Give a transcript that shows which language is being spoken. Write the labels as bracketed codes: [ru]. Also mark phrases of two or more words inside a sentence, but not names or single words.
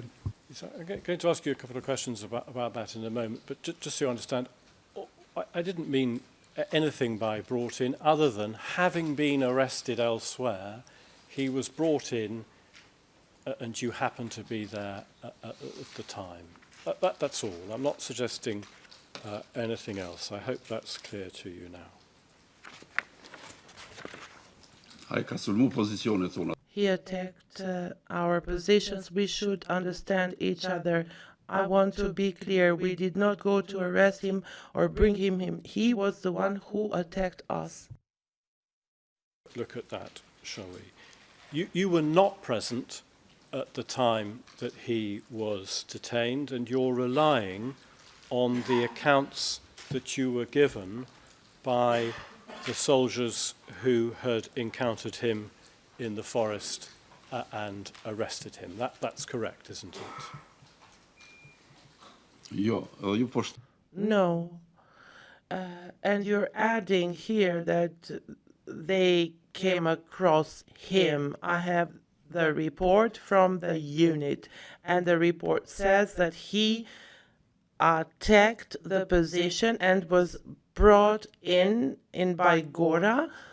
[en] So I'm going to ask you a couple of questions about that in a moment, but just so you understand, I didn't mean anything by brought in other than having been arrested elsewhere, he was brought in and you happened to be there at the time. That's all. I'm not suggesting anything else. I hope that's clear to you now. [sq] ai ka sulmu pozicionet tona. [en] He attacked our positions. We should understand each other. I want to be clear. We did not go to arrest him or bring him in. He was the one who attacked us. Look at that, shall we? You were not present at the time that he was detained, and you're relying on the accounts that you were given by the soldiers who had encountered him in the forest and arrested him. That's correct, isn't it? [sq] Jo, edhe ju po [en] No. And you're adding here that they came across him. I have the report from the unit, and the report says that he attacked the position and was brought in Baigora.